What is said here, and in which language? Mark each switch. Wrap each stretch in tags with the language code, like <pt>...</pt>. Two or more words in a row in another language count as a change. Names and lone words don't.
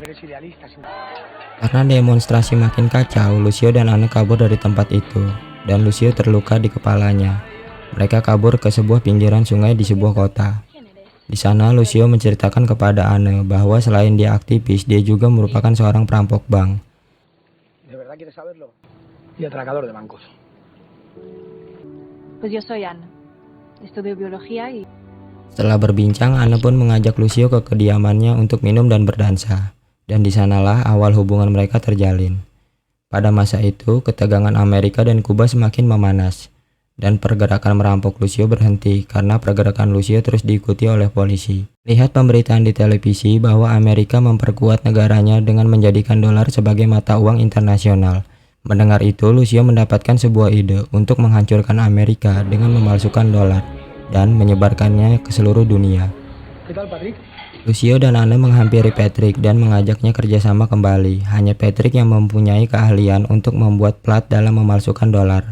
<id>Karena demonstrasi makin kacau, Lucio dan Anne kabur dari tempat itu, dan Lucio terluka di kepalanya. Mereka kabur ke sebuah pinggiran sungai di sebuah kota. Di sana, Lucio menceritakan kepada Anne bahwa selain dia aktivis, dia juga merupakan seorang perampok bank.</id> <es>Y atracador de bancos. Pues yo soy Anne. Estudio biología y...</es> <id>Setelah berbincang, Anne pun mengajak Lucio ke kediamannya untuk minum dan berdansa. Dan di sanalah awal hubungan mereka terjalin. Pada masa itu, ketegangan Amerika dan Kuba semakin memanas, dan pergerakan merampok Lucio berhenti karena pergerakan Lucio terus diikuti oleh polisi. Lihat pemberitaan di televisi bahwa Amerika memperkuat negaranya dengan menjadikan dolar sebagai mata uang internasional. Mendengar itu, Lucio mendapatkan sebuah ide untuk menghancurkan Amerika dengan memalsukan dolar dan menyebarkannya ke seluruh dunia.</id> <es>¿Qué tal, Patrick?</es> <id>Lucio dan Anne menghampiri Patrick dan mengajaknya kerjasama kembali. Hanya Patrick yang mempunyai keahlian untuk membuat plat dalam memalsukan dolar.</id>